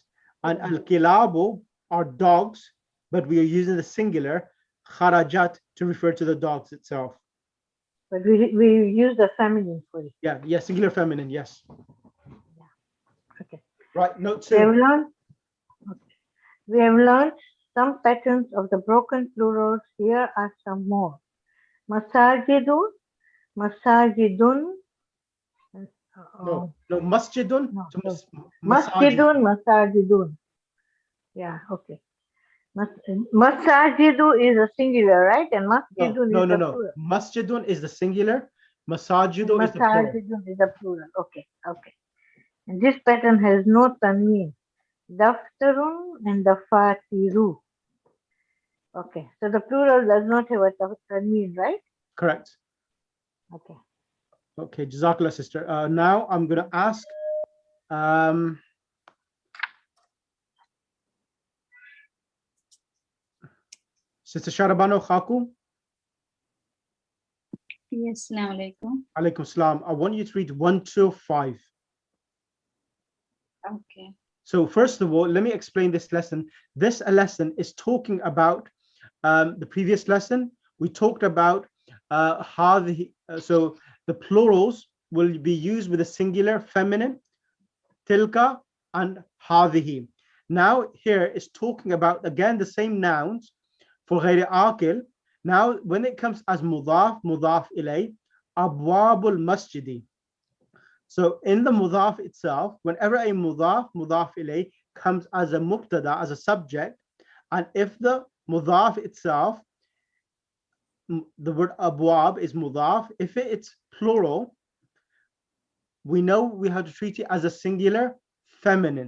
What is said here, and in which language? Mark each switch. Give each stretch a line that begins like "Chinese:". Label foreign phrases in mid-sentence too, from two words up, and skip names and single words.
English: And al-kilabu are dogs, but we are using the singular kharajat to refer to the dogs itself. But we use the feminine for it. Yeah, singular feminine, yes. Okay. Right, note 2. We have learned some patterns of the broken plurals. Here are some more.
Arabic: مساجدُ، مساجدٌ.
English: No, masjidun. No,
Arabic: مسجدٌ، مساجدٌ.
English: Yeah, okay. Masajidu is a singular, right? And masjidun is the plural. Masjidun is the singular. Masajidu is the plural. Masajidun is the plural. Okay. And this pattern has no tanween. Daftarun and dafatiru. Okay, so the plural does not have a tanween, right? Correct. Okay, Jazakallah, sister. Now I'm going to ask Sister Sharabano Khaku.
Arabic: Yes, السلام عليكم. عليكم السلام.
English: I want you to read 1 to 5. Okay. So first of all, let me explain this lesson. This lesson is talking about the previous lesson. We talked about how so the plurals will be used with a singular feminine, tilka and hadhihi. Now here is talking about again the same nouns for
Arabic: غير عاقل.
English: Now when it comes as
Arabic: مضاف إليه، أبواب المسجد.
English: So in the mudaf itself, whenever a
Arabic: مضاف إليه
English: comes as a mubtada, as a subject, and if the mudaf itself, the word abwab is mudaf, if it's plural, we know we have to treat it as a singular feminine.